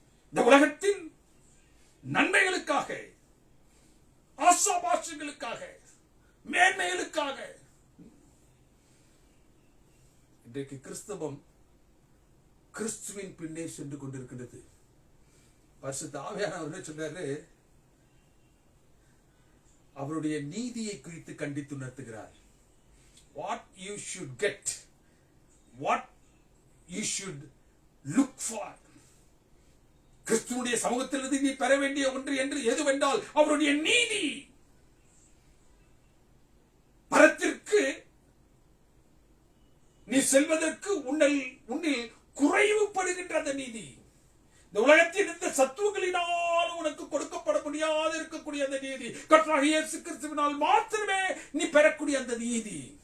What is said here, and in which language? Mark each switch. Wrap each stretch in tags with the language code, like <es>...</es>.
<ta>இந்த உலகத்தின் நன்மைகளுக்காக, ஆசாபாசங்களுக்காக, மேன்மைகளுக்காக இன்றைக்கு கிறிஸ்தவம் கிறிஸ்துவின் பின்னே சென்று கொண்டிருக்கிறது. பரிசுத்த ஆவியானவர் சொல்றாரு, அவருடைய நீதியை குறித்து கண்டித்து உணர்த்துகிறார்.</ta> <en>What you should get, what you should look for.</en> <ta>கிறிஸ்துவுடைய சமூகத்திலிருந்து நீ பெற வேண்டிய ஒன்று என்று எதுவென்றால் அவருடைய நீதி. பரத்திற்கு நீ செல்வதற்கு உன்னில் குறைவுபடுகின்ற அந்த நீதி, இந்த உலகத்தின் இந்த சத்துவங்களினால் உனக்கு கொடுக்கப்பட முடியாது இருக்கக்கூடிய அந்த நீதி, கர்த்தராகிய இயேசு கிறிஸ்துவினால் மாத்திரமே நீ பெறக்கூடிய அந்த நீதி.</ta>